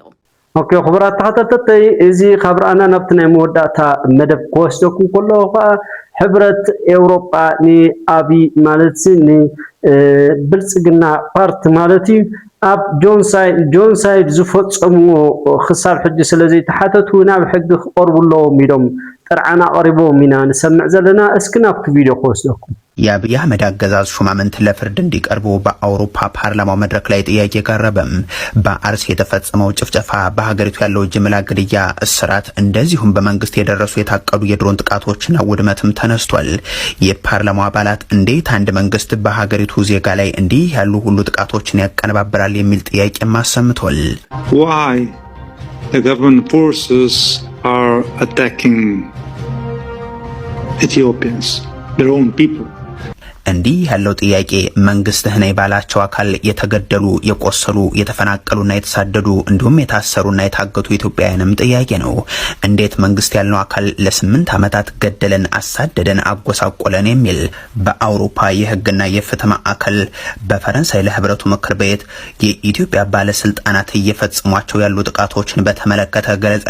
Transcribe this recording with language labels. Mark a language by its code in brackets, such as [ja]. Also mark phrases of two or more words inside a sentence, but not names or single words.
[ti] ኦኬ خبرات ተኸታተልተይ እዚ ኸብራና ናብቲ ናይ መወዳእታ መደብ ክወስደኩም ከለኹ ከዓ ሕብረት ኤውሮጳ ንኣብይ ማለት ኒ ብልጽግና ፓርቲ ማለት እዩ ኣብ ጆንሳይድ ዝፈጸምዎ ክሳብ ሕጂ ስለዚ ተሓተቱ ናብ ሕጊ ክቐርቡሎም ኢሎም ጥርዓና ቀሪቦም ኢና ንሰምዕ ዘለና እስኪ ናብቲ ቪድዮ ክወስደኩም [am] የአብይ አህመድ አገዛዝ ሹማምንት ለፍርድ እንዲቀርቡ በአውሮፓ ፓርላማው መድረክ ላይ ጥያቄ ቀረበም። በአርሲ የተፈጸመው ጭፍጨፋ፣ በሀገሪቱ ያለው ጅምላ ግድያ፣ እስራት እንደዚሁም በመንግስት የደረሱ የታቀዱ የድሮን ጥቃቶችና ውድመትም ተነስቷል። የፓርላማው አባላት እንዴት አንድ መንግስት በሀገሪቱ ዜጋ ላይ እንዲህ ያሉ ሁሉ ጥቃቶችን ያቀነባብራል የሚል ጥያቄም አሰምቷል። [en] Why the government forces are attacking Ethiopians, their own people? [am] እንዲህ ያለው ጥያቄ መንግስትህ ነኝ ባላቸው አካል የተገደሉ የቆሰሉ የተፈናቀሉና የተሳደዱ እንዲሁም የታሰሩና የታገቱ ኢትዮጵያውያንም ጥያቄ ነው። እንዴት መንግስት ያልነው አካል ለ8 ዓመታት ገደለን፣ አሳደደን፣ አጎሳቆለን የሚል በአውሮፓ የህግና የፍትህ ማዕከል በፈረንሳይ ለህብረቱ ምክር ቤት የኢትዮጵያ ባለስልጣናት እየፈጸሟቸው ያሉ ጥቃቶችን በተመለከተ ገለጻ